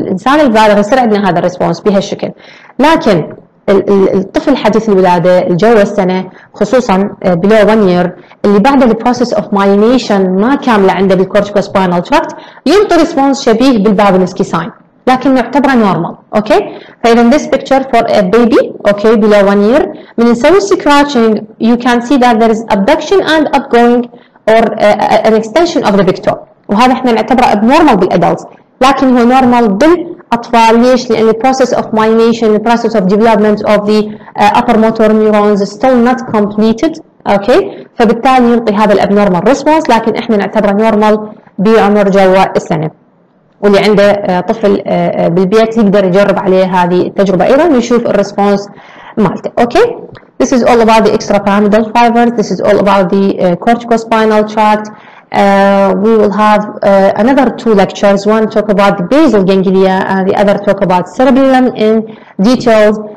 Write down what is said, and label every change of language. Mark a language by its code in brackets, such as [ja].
[ar] بالإنسان البالغ يصير عندنا هذا الريسبونس بهالشكل. لكن الطفل حديث الولادة الجوة السنة خصوصا [en] below 1 year [ar] اللي بعد البروسيس اوف مايلينيشن ما كاملة عنده بالكورتيكوسباينال تراكت ينطي ريسبونس شبيه بالبابينسكي ساين لكن نعتبره نورمال، اوكي. [en] فاذا this picture for a baby, okay, below 1 year من نسوي scratching you can see that there is abduction and upgoing or an extension of the picture، [ar] وهذا احنا نعتبره [en] abnormal بالادلتس [ar] لكن هو [en] normal بالاطفال. [ar] ليش؟ لان [en] the process of myelination, the process of development of the upper motor neurons is still not completed، اوكي. [ar] فبالتالي ينطي هذا الابنورمال ريسبونس لكن احنا نعتبره نورمال بعمر جوا السنه. واللي عنده طفل بالبيت يقدر يجرب عليه هذه التجربة أيضا ويشوف الريسبونس مالته. [en] Okay, this is all about the extrapyramidal fibers. This is all about the corticospinal tract. We will have another 2 lectures. One talk about the basal ganglia and the other talk about cerebellum in details.